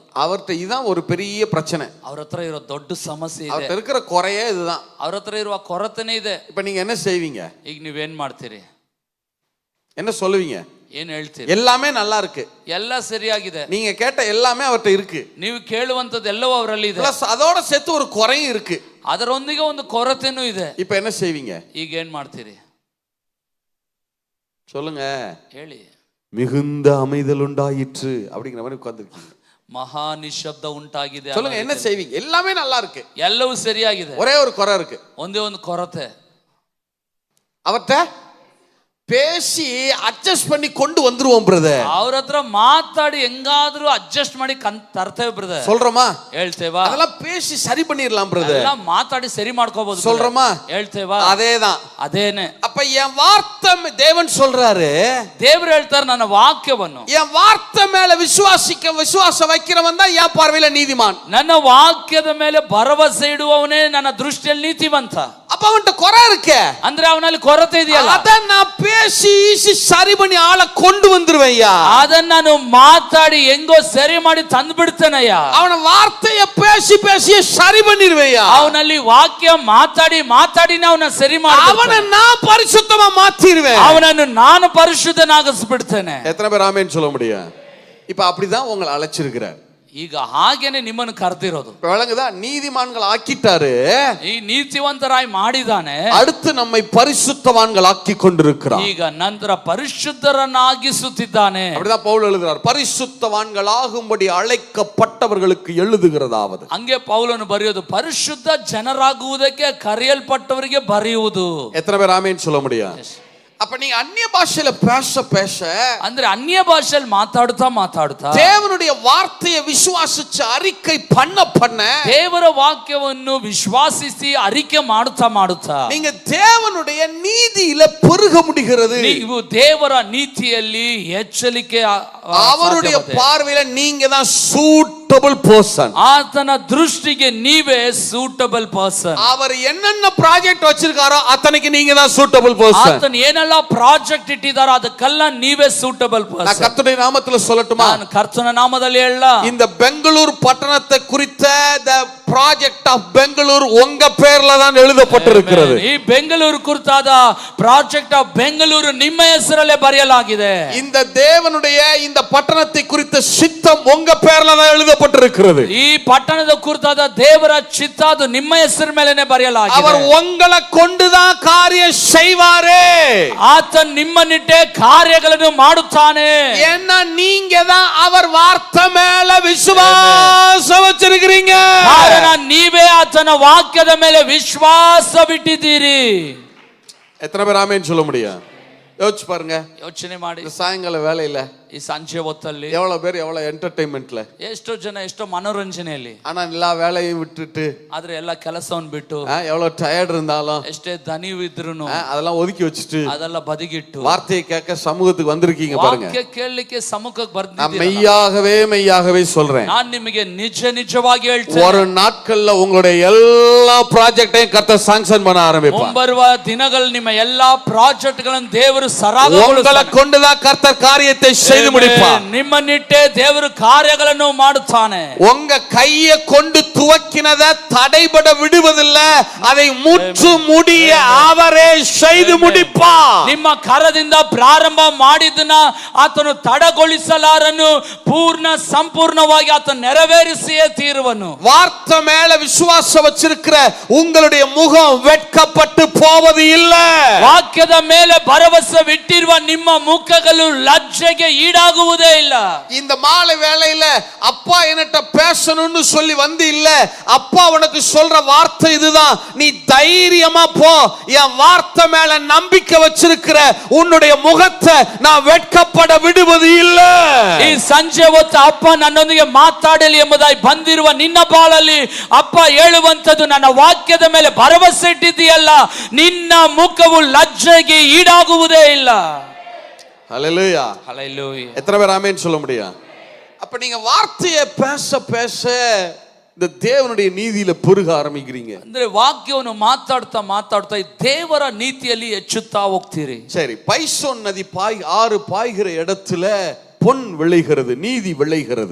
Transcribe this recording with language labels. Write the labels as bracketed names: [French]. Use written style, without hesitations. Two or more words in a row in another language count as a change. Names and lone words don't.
[Tamil] அவர்கிட்ட இதுதான் ஒரு பெரிய பிரச்சனை. [Kannada] ಅವ್ರ ಹತ್ರ ಇರೋ ದೊಡ್ಡ ಸಮಸ್ಯೆ ಇದೆ. [Tamil] அவர்கிட்ட இருக்கிற குறையே இதுதான். [Kannada] ಅವ್ರ ಹತ್ರ ಇರುವ ಕೊರತೆನೇ ಇದೆ. [Tamil] இப்ப நீங்க என்ன செய்வீங்க? [Kannada] ಈಗ ನೀವೇನ್ ಮಾಡ್ತೀರಿ? [Tamil] என்ன சொல்லுவீங்க? [Kannada] ಏನ್ ಹೇಳ್ತೀರಿ? [Tamil] எல்லாமே நல்லா இருக்கு, [Kannada] ಎಲ್ಲ ಸರಿಯಾಗಿದೆ, [Tamil] நீங்க கேட்ட எல்லாமே அவர்கிட்ட இருக்கு, [Kannada] ನೀವು ಕೇಳುವಂತದ್ದು ಎಲ್ಲವೂ ಅವರಲ್ಲಿ ಇದೆ, [Tamil] பிளஸ் அதோட சேர்த்து ஒரு குறையும் இருக்கு, [Kannada] ಅದರೊಂದಿಗೆ ಒಂದು ಕೊರತೆನೂ ಇದೆ. [Tamil] இப்ப என்ன செய்வீங்க? [Kannada] ಈಗ ಏನ್ ಮಾಡ್ತೀರಿ [Tamil] சொல்லுங்க. [Kannada] ಹೇಳಿ. [Tamil] மிகுந்த அமைதல் உண்டாயிற்று அப்படிங்கிற மாதிரி உட்கார்ந்திருக்கீங்க. [Kannada] ಮಹಾ ನಿಶಬ್ದ ಉಂಟಾಗಿದೆ. [Tamil] சொல்லுங்க, என்ன செய்வீங்க? எல்லாமே நல்லா இருக்கு, [Kannada] ಎಲ್ಲವೂ ಸರಿಯಾಗಿದೆ, [Tamil] ஒரே ஒரு குறை இருக்கு, [Kannada] ಒಂದೇ ಒಂದು ಕೊರತೆ. [Tamil] அவர்கிட்ட பேசி அட்ஜஸ்ட் பண்ணி கொண்டு வந்துருவோம் பிரதர். [Kannada] ಅವ್ರ ಹತ್ರ ಮಾತಾಡಿ ಹೆಂಗಾದ್ರೂ ಅಡ್ಜಸ್ಟ್ ಮಾಡಿ ತರ್ತೇವೆ ಬ್ರದರ್. [Tamil] சொல்றோமா? [Kannada] ಹೇಳ್ತೇವಾ? [Tamil] அதெல்லாம் பேசி சரி பண்ணிரலாம் பிரதர். [Kannada] ಎಲ್ಲ ಮಾತಾಡಿ ಸರಿ ಮಾಡ್ಕೋಬಹುದು. [Tamil] சொல்றோமா? [Kannada] ಹೇಳ್ತೇವಾ? [Tamil] அதேதான், [Kannada] ಅದೇನೆ. [Tamil] அப்ப என் வார்த்தை தேவன் சொல்றாரு, [Kannada] ದೇವರು ಹೇಳ್ತಾರೆ ನನ್ನ ವಾಕ್ಯವನ್ನು, [Tamil] என் வார்த்தை மேல விசுவாசம் வைக்கிறவன் தான் என் பார்வையில நீதிமான். [Kannada] ನನ್ನ ವಾಕ್ಯದ ಮೇಲೆ ಭರವಸೆ ಇಡುವವನೇ ನನ್ನ ದೃಷ್ಟಿಯಲ್ಲಿ ನೀತಿವಂತ. [Tamil] அப்ப அவன்கிட்ட குறை இருக்க, [Kannada] ಅಂದ್ರೆ ಅವನಲ್ಲಿ ಕೊರತೆ ಇದೆಯಲ್ಲ, [Tamil] அத நான் பேசி சரி பண்ணி ஆளை கொண்டு வந்துருவேன்யா. [Kannada] ಅದನ್ನ ನಾನು ಮಾತಾಡಿ ಹೆಂಗೋ ಸರಿ ಮಾಡಿ ತಂದು ಬಿಡ್ತೇನಯ್ಯ. [Tamil] அவன வார்த்தைய பேசி பேசி சரி பண்ணிருவேன்யா. [Kannada] ಅವನಲ್ಲಿ ವಾಕ್ಯ ಮಾತಾಡಿ ಮಾತಾಡಿನೇ ಅವನ ಸರಿ ಮಾಡಿ [Tamil] அவனை நான் பரிசுத்தமா மாத்திடுவேன். [Kannada] ಅವನನ್ನು ನಾನು ಪರಿಶುದ್ಧನಾಗಿಸ್ಬಿಡ್ತೇನೆ. [Tamil] எத்தனை பேர் ஆமென் சொல்ல முடியும்? இப்ப அப்படிதான் உங்களை அழைச்சிருக்கிறார். [Kannada] ಈಗ ಹಾಗೇನೆ ನಿಮ್ಮನ್ನು ಕರೆದಿರೋದು. [Tamil] விளங்குதா? நீதிமான்கள் ஆக்கிட்டாரு, [Kannada] ಈ ನೀತಿವಂತರಾಗಿ ಮಾಡಿದಾನೆ, [Tamil] அடுத்து நம்மை பரிசுத்தவான்கள் ஆக்கி கொண்டிருக்கிறார். [Kannada] ಈಗ ನಂತರ ಪರಿಶುದ್ಧರನ್ನಾಗಿಸುತ್ತಿದ್ದಾನೆ. [Tamil] அப்படிதான் பவுல் எழுதுறார், பரிசுத்தவான்கள் ஆகும்படி அழைக்கப்பட்டவர்களுக்கு எழுதுகிறதாவது. [Kannada] ಹಂಗೆ ಪೌಲನು ಬರೆಯೋದು, ಪರಿಶುದ್ಧ ಜನರಾಗುವುದಕ್ಕೆ ಕರೆಯಲ್ಪಟ್ಟವರಿಗೆ ಬರೆಯುವುದು. [Tamil] எத்தனை பேர் ஆமென் சொல்ல முடியும்? அப்ப நீங்க அந்நிய பாஷையில பேச பேச, [Kannada] ಅಂದ್ರೆ ಅನ್ಯ ಭಾಷೆಯಲ್ಲಿ ಮಾತಾಡ್ತಾ [Tamil] தேவனுடைய வார்த்தையை விசுவாசிச்சு அறிக்கை பண்ண பண்ண, [Kannada] ದೇವರ ವಾಕ್ಯವನ್ನು ವಿಶ್ವಾಸಿಸಿ ಅರಿಕೆ ಮಾಡುತ್ತಾ [Tamil] நீங்க தேவனுடைய நீதியில பெருக முடிகிறது. [Kannada] ನೀವು ದೇವರ ನೀತಿಯಲ್ಲಿ ಹೆಚ್ಚಲಿಕ್ಕೆ [Tamil] அவருடைய பார்வையில நீங்க தான் [English] suitable person. [Kannada] ಆತನ ದೃಷ್ಟಿಗೆ ನೀವೇ [English] suitable person. [Tamil] அவர் என்னென்ன ப்ராஜெக்ட் வச்சிருக்காரோ அத்தனைக்கு நீங்க தான் [English] suitable person. [Kannada] ಆತನ ಏನೆಲ್ಲ ಪ್ರಾಜೆಕ್ಟ್ ಇಟ್ಟಿದಾರೋ ಅದಕ್ಕೆಲ್ಲ ನೀವೇ ಸೂಟಬಲ್ [Tamil] நான் [Kannada] ಪರ್ಸನ್. [Tamil] கர்த்தருடைய நாமத்துல சொல்லட்டுமா? [Kannada] ನಾನು ಕರ್ತನ ನಾಮದಲ್ಲಿ ಹೇಳ, [Tamil] இந்த பெங்களூர் பட்டணத்தை குறித்த [English] the project of [Tamil] பெங்களூர் உங்க பேர்ல தான் எழுதப்பட்டிருக்கிறது. [Kannada] ಈ ಬೆಂಗಳೂರು ಕುರಿತಾದ [English] project of [Kannada] ಬೆಂಗಳೂರು ನಿಮ್ಮ ಹೆಸರಲ್ಲೇ ಬರೆಯಲಾಗಿದೆ. [Tamil] இந்த தேவனுடைய இந்த பட்டணத்தை குறித்த சித்தம் உங்க பேர்ல தான் எழுதப்பட்டிருக்கிறது. [Kannada] ಈ ಪಟ್ಟಣದ ಕುರಿತಾದ ದೇವರ ಚಿತ್ತ ಅದು ನಿಮ್ಮ ಹೆಸರ ಮೇಲೆನೇ ಬರೆಯಲಾಗಿದೆ. [Tamil] அவர் உங்களை கொண்டுதான் காரியம் செய்வாரே. [Kannada] ಆತನು ನಿಮ್ಮನ್ನಿಟ್ಟೆ ಕಾರ್ಯಗಳನ್ನು ಮಾಡುತ್ತಾನೆ. [Tamil] ஏன்னா நீங்க தான் அவர் வார்த்தை மேல விசுவாசம் வச்சிருக்கீங்க. [Kannada] ಕಾರಣ ನೀವೇ ಆತನ ವಾಕ್ಯದ ಮೇಲೆ ವಿಶ್ವಾಸ ಬಿಟ್ಟಿದ್ದೀರಿ. [Tamil] எத்தனை பேர் ஆமென் சொல்ல முடியும்? யோசிச்சு பாருங்க. [Kannada] ಯೋಚನೆ ಮಾಡಿ, [Tamil] இந்த சாயங்கால வேலையில [Kannada] ಈ ಸಂಜೆ ಹೊತ್ತಲ್ಲಿ [Tamil] எவ்வளவு பேர் எவ்வளவு ಎಂಟರ್ಟೈನ್ಮೆಂಟ್ல, [Kannada] ಎಷ್ಟೋ ಜನ ಎಷ್ಟೋ ಮನೋರಂಜನೆಯಲ್ಲಿ, [Tamil] ஆனா எல்லா வேலையும் விட்டுட்டு [Kannada] ಆದ್ರೆ ಎಲ್ಲ ಕೆಲಸವನ್ನು ಬಿಟ್ಟು [Tamil] எவ்வளவு டயர்ட் இருந்தாலும் [Kannada] ಎಷ್ಟೇ ದಣಿವು ಇದ್ರೂನು [Tamil] அதெல்லாம் ஒதுக்கி வச்சுட்டு [Kannada] ಅದೆಲ್ಲ ಬದಿಗಿಟ್ಟು [Tamil] வார்த்தையை கேட்க சமூகத்துக்கு வந்திருக்கீங்க பாருங்க. [Kannada] ವಾಕ್ಯ ಕೇಳಲಿಕ್ಕೆ ಸಮ್ಮುಖಕ್ಕೆ [Tamil] நான் [Kannada] ಬರ್ತಿದ್ದೀರಾ. [Tamil] மெய்யாகவே சொல்றேன், [Kannada] ನಾನು ನಿಮಗೆ ನಿಜವಾಗಿ ಹೇಳ್ತೇನೆ, [Tamil] ஒரு நாட்கள்ல உங்களுடைய எல்லா ப்ராஜெக்டையும் கர்த்தர் சாங்ஷன் பண்ண ஆரம்பிப்பார். [Kannada] ಮುಂಬರುವ ದಿನಗಳಲ್ಲಿ ನಿಮ್ಮ ಎಲ್ಲಾ ಪ್ರಾಜೆಕ್ಟ್ ಗಳನ್ನು ದೇವರು [Tamil] உங்களை [Kannada] ಸರಾಗಗೊಳಿಸುತ್ತಾನೆ. [Tamil] கொண்டுதான் கர்த்தர் காரியத்தை செய்து முடிப்பார். [Kannada] ನಿಮ್ಮನ್ನಿಟ್ಟೆ ದೇವರು ಕಾರ್ಯಗಳನ್ನು ಮಾಡುತ್ತಾನೆ. [Tamil] உங்க கையை கொண்டு துவக்கினத தடைபட விடுவதில்லை, அதை முற்று முடிய அவரே செய்து முடிப்பார். [Kannada] ನಿಮ್ಮ ಕರದಿಂದ ಪ್ರಾರಂಭ ಮಾಡಿದ್ದನ್ನ ಆತನು ತಡಗೊಳಿಸಲಾರನು, ಪೂರ್ಣ ಸಂಪೂರ್ಣವಾಗಿ ಆತನು ನೆರವೇರಿಸಿಯೇ ತೀರುವನು. [Tamil] வார்த்தை மேல விசுவாசம் வச்சிருக்கிற உங்களுடைய முகம் வெட்கப்பட்டு போவது இல்லை. [Kannada] ವಾಕ್ಯದ ಮೇಲೆ ಭರವಸೆ ಇಟ್ಟಿರುವ ನಿಮ್ಮ ಮುಖಗಳು ಲಜ್ಜೆಗೆ ஈடாகுವುದೇ ಇಲ್ಲ. [Tamil] இந்த மாலை வேளையில அப்பா என்னட்ட பேசணும்னு சொல்லி வந்து இல்ல, அப்பா உனக்கு சொல்ற வார்த்தை இதுதான், நீ தைரியமா போ, என் வார்த்தை மேல நம்பிக்கை வச்சிருக்கிற உன்னுடைய முகத்தை நான் வெட்கப்பட விடுவது இல்ல. [Kannada] ಈ ಸಂಜೆ ಹೊತ್ತು ಅಪ್ಪ ನನ್ನೊಂದಿಗೆ ಮಾತಾಡಲಿ ಎಂಬುದಾಗಿ ಬಂದಿರುವ ನಿನ್ನ ಬಾಳಲ್ಲಿ ಅಪ್ಪ ಹೇಳುವಂತದ್ದು, ನನ್ನ ವಾಕ್ಯದ ಮೇಲೆ ಭರವಸೆ ಇಟ್ಟಿದೆಯಲ್ಲ, ನಿನ್ನ ಮುಖವು ಲಜ್ಜೆಗೆ ಈಡಾಗುವುದೇ ಇಲ್ಲ. [Tamil] ஹல்லேலூயா. ஹல்லேலூயா. எத்தனை பேர் ஆமென் சொல்ல முடியும்? அப்ப நீங்க வார்த்தையை பேச பேச இந்த தேவனுடைய நீதியில பெருக ஆரம்பிக்கிறீங்க. [Kannada] ಅಂದ್ರೆ ವಾಕ್ಯವನ್ನು ಮಾತಾಡ್ತಾ ದೇವರ ನೀತಿಯಲ್ಲಿ ಹೆಚ್ಚುತ್ತಾ ಹೋಗ್ತೀರಿ. [Tamil] சரி, பைசோன் நதி ஆறு பாய்கிற இடத்துல பொன் விளைகிறது, நீதி விளைகிறது.